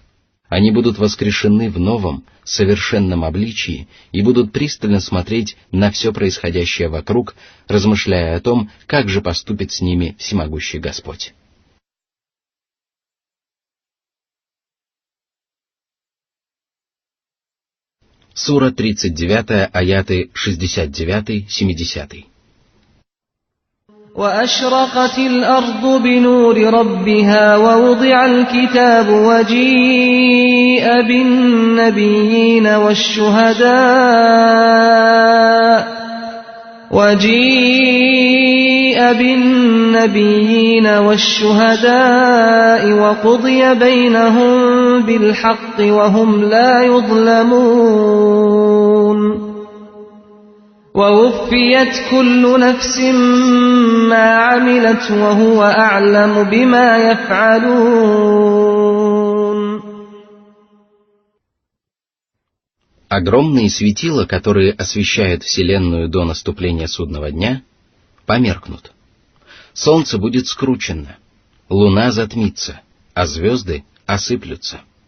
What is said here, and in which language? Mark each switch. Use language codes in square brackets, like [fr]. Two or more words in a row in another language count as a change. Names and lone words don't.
[ru] Они будут воскрешены в новом, совершенном обличии и будут пристально смотреть на все происходящее вокруг, размышляя о том, как же поступит с ними всемогущий Господь. Сура 39, аяты 69-70. [ar] وأشرقت الأرض بنور ربها ووضع الكتاب وجيء بالنبيين والشهداء وقضي بينهم بالحق وهم لا يظلمون ووفيت كل نفس ما عملت وهو أعلم بما يفعلون. [ru] Огромные светила, которые освещают Вселенную до наступления судного дня, померкнут. Солнце будет скручено, луна затмится, а звезды осыплются.